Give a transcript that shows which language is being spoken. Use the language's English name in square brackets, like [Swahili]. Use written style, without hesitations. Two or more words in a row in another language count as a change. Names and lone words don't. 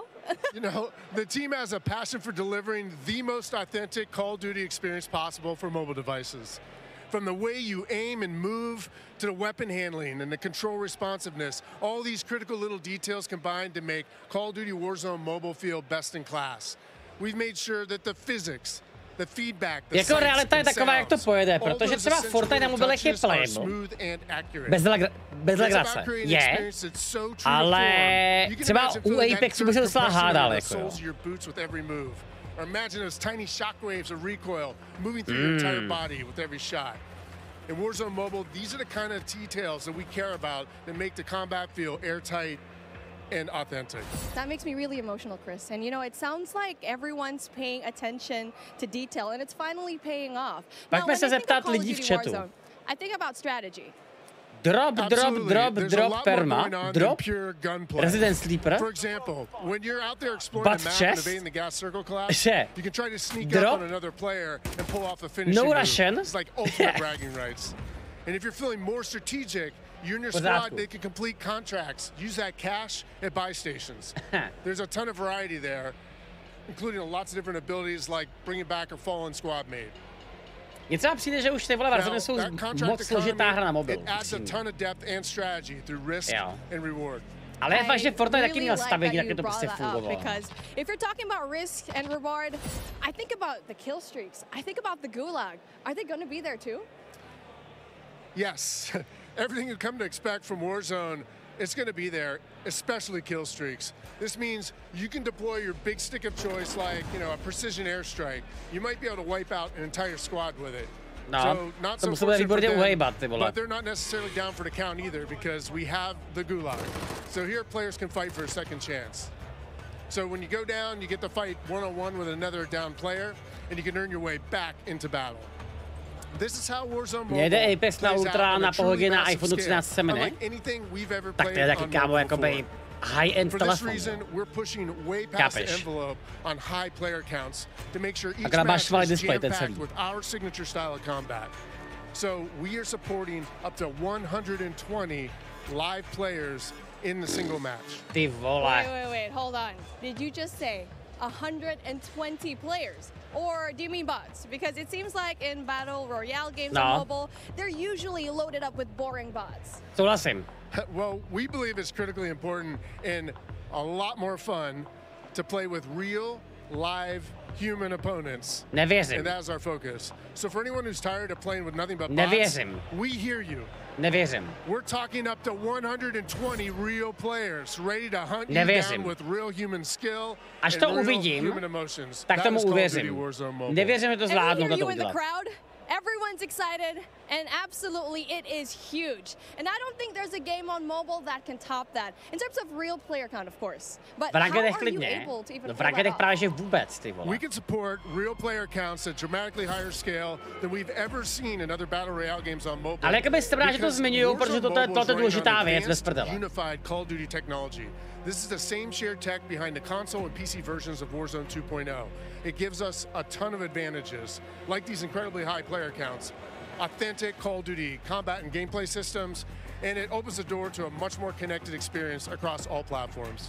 [English] You know, the team has a passion for delivering the most authentic Call of Duty experience possible for mobile devices. From the way you aim and move to the weapon handling and the control responsiveness, all these critical little details combine to make Call of Duty Warzone Mobile feel best in class. We've made sure that the physics, the feedback, the [Czech] jako realita je taková, jak to pojede, protože třeba Fortnite na mobilech je playable. Bez legrace. Je, ale třeba u Apexu by se docela hádal, jako jo. [English] Or imagine those tiny shockwaves of recoil moving through your entire body with every shot. In Warzone Mobile, these are the kind of details that we care about that make the combat feel airtight and authentic. That makes me really emotional, Chris. And you know, it sounds like everyone's paying attention to detail, and it's finally paying off. [Czech] Pojďme se zeptat lidí v chatu. [English] I think about strategy. Drop, perma, drop, Resident Sleeper, For example, when you're out there exploring butt the map chest, and evading the gas circle collapse, you can try to sneak drop, up on another player and pull off a finishing no move. Russian. It's like ultimate bragging rights. And if you're feeling more strategic, you and your squad, they can complete contracts. Use that cash at buy stations. There's a ton of variety there, including lots of different abilities like bringing back a fallen squad mate. [Czech] Mně třeba přijde, že už ty vole Warzone jsou moc složitá hra na mobilu. Ale je fakt, že Fortnite taky měl stavění, tak to prostě fungovalo. [English] Because if you're talking about risk and reward, I think about the kill streaks. I think about the gulag. Are they going to be there too? Yes. Everything you come to expect from Warzone, it's going to be there, especially kill streaks. This means you can deploy your big stick of choice like, you know, a precision airstrike. You might be able to wipe out an entire squad with it. No, so not so fortunate for them, but they're not necessarily down for the count either because we have the gulag. So here players can fight for a second chance. So when you go down, you get to fight one-on-one with another down player, and you can earn your way back into battle. This is how Warzone Mobile [Czech] jde Apex na Ultra na pohodě na iPhone 13 semeny. Tak to je taky kámo jakoby high-end telefon. Kápeš. A když máš švalý display, ten celý. [English] So we are supporting up to 120 live players in the single match. [Czech] Ty vole. [English] Wait, hold on. Did you just say 120 players? Or do you mean bots? Because it seems like in Battle Royale games on mobile, they're usually loaded up with boring bots. [Czech] Souhlasím. [English] Well, we believe it's critically important and a lot more fun to play with real, live, human opponents. [Czech] Nevěřím. [English] And that's our focus. So for anyone who's tired of playing with nothing but bots, [Czech] nevěřím. [English] We hear you. [Czech] Nevěřím. [English] We're talking up to 120 real players ready to hunt you down with real human skill and real human emotions. [Czech] Tak tomu uvěřím. Nevěřím, že to zvládnu to udělat. [English] Everyone's excited, and absolutely it is huge. And I don't think there's a game on mobile that can top that, in terms of real player count, of course. But how are you able to even pull that off? We can support real player counts at dramatically higher scale than we've ever seen in other battle royale games on mobile. [Czech] Ale jakoby jste právě, že to zmiňují, protože toto je důležitá věc bez prdele. [English] Unified Call of Duty technology. This is the same shared tech behind the console and PC versions of Warzone 2.0. It gives us a ton of advantages, like these incredibly high player counts, authentic Call of Duty combat and gameplay systems, and it opens the door to a much more connected experience across all platforms.